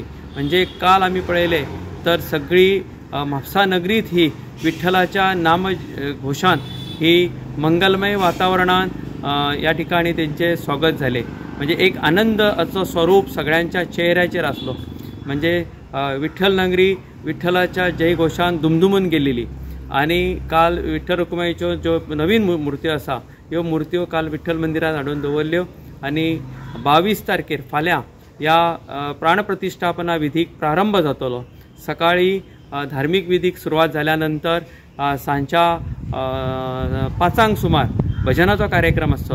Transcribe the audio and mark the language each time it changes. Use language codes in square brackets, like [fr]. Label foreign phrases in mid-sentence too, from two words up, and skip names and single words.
[mr] म्हणजे काल आम्ही पळयले तर सगळी म्हापसा नगरीत ही विठ्ठलाच्या नाम घोषान ही मंगलमय वातावरणात या ठिकाणी त्यांचे स्वागत झाले। म्हणजे एक आनंदाचं स्वरूप सगळ्यांच्या चेहऱ्याचेर असलो। [kok] म्हणजे विठ्ठल नगरी विठ्ठलाच्या जयघोषान दुमदुमून गेलेली आणि काल विठ्ठल रखुमाईच्यो ज्यो नवीन मूर्त्यो आसा ह्यो मूर्त्यो काल विठ्ठल मंदिरात हाडून दवरल्यो आणि 22 तारखेर फाल्यां या प्राणप्रतिष्ठापना विधीक प्रारंभ जातलो। सकाळी धार्मिक विधीक सुरवात झाल्यानंतर सांच्या 5 सुमार भजनाचो कार्यक्रम आसतलो।